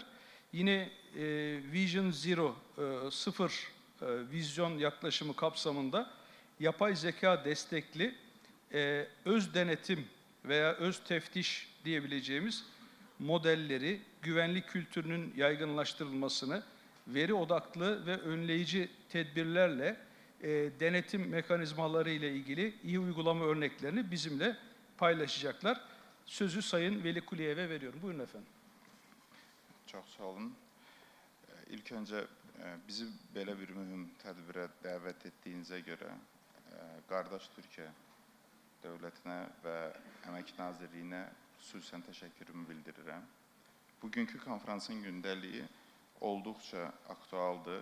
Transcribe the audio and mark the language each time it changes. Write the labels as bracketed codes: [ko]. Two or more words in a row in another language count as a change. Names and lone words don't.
[tr] Yine Vision Zero, sıfır vizyon yaklaşımı kapsamında yapay zeka destekli öz denetim veya öz teftiş diyebileceğimiz modelleri, güvenlik kültürünün yaygınlaştırılmasını, veri odaklı ve önleyici tedbirlerle denetim mekanizmaları ile ilgili iyi uygulama örneklerini bizimle paylaşacaklar. Sözü Sayın Veli Kuliyev'e veriyorum. Buyurun efendim. [az] Çox sağ olun. İlk öncə bizi belə bir mühüm tədbirə dəvət etdiyinizə görə qardaş Türkiyə dövlətinə və Əmək Nazirliyinə xüsusən təşəkkürümü bildirirəm. Bugünkü konferansın gündəliyi olduqca aktualdır.